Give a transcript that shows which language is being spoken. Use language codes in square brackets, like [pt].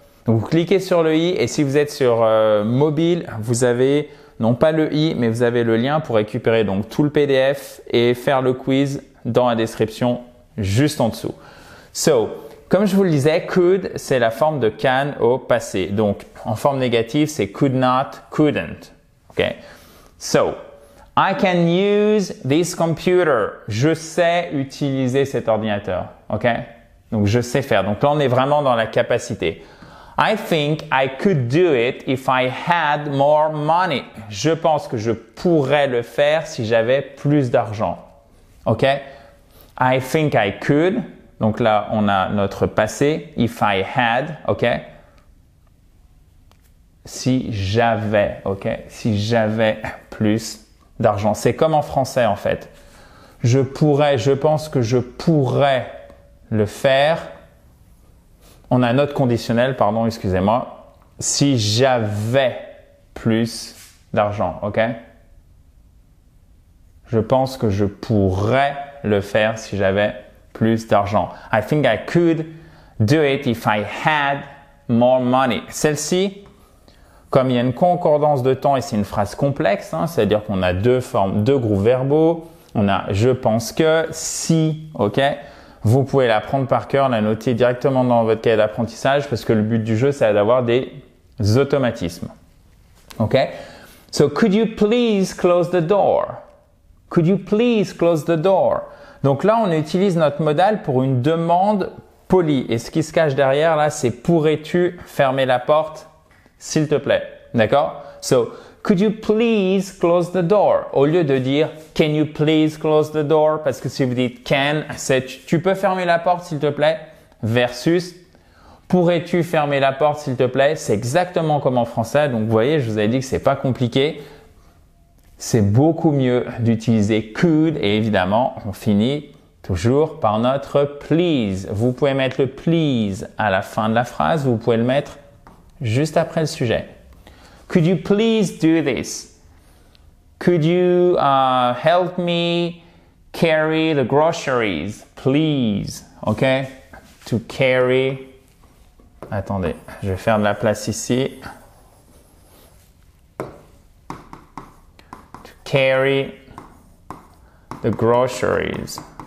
[fr] Donc, vous cliquez sur le i et si vous êtes sur mobile, vous avez non pas le i, mais vous avez le lien pour récupérer donc tout le PDF et faire le quiz dans la description juste en dessous. So, comme je vous le disais, could, c'est la forme de can au passé. Donc, en forme négative, c'est could not, couldn't. Okay? [en] So, I can use this computer. [fr] Je sais utiliser cet ordinateur. OK? Donc, je sais faire. Donc, là, on est vraiment dans la capacité. [en] I think I could do it if I had more money. [fr] Je pense que je pourrais le faire si j'avais plus d'argent. OK? [en] I think I could. [fr] Donc, là, on a notre passé. [en] If I had. OK? [fr] Si j'avais. OK? Si j'avais plus d'argent. C'est comme en français en fait. Je pense que je pourrais le faire. On a notre conditionnel, pardon, excusez-moi. Si j'avais plus d'argent, ok? Je pense que je pourrais le faire si j'avais plus d'argent. [en] I think I could do it if I had more money. [fr] Celle-ci, comme il y a une concordance de temps et c'est une phrase complexe, hein, c'est-à-dire qu'on a deux groupes verbaux, on a je pense que, si, ok, vous pouvez la prendre par cœur, la noter directement dans votre cahier d'apprentissage parce que le but du jeu c'est d'avoir des automatismes. Ok? [en] So, could you please close the door? Could you please close the door? [fr] Donc là, on utilise notre modal pour une demande polie et ce qui se cache derrière là, c'est pourrais-tu fermer la porte? S'il te plaît, d'accord? [en] So, could you please close the door? [fr] Au lieu de dire [en] can you please close the door? [fr] Parce que si vous dites can, c'est tu peux fermer la porte s'il te plaît? Versus pourrais-tu fermer la porte s'il te plaît? C'est exactement comme en français. Donc, vous voyez, je vous avais dit que c'est pas compliqué. c'est beaucoup mieux d'utiliser could et évidemment, on finit toujours par notre please. Vous pouvez mettre le please à la fin de la phrase, vous pouvez le mettre juste après le sujet. [en] Could you please do this? Could you help me carry the groceries, please? OK? To carry. [fr] Attendez, je vais faire de la place ici. [en] To carry the groceries.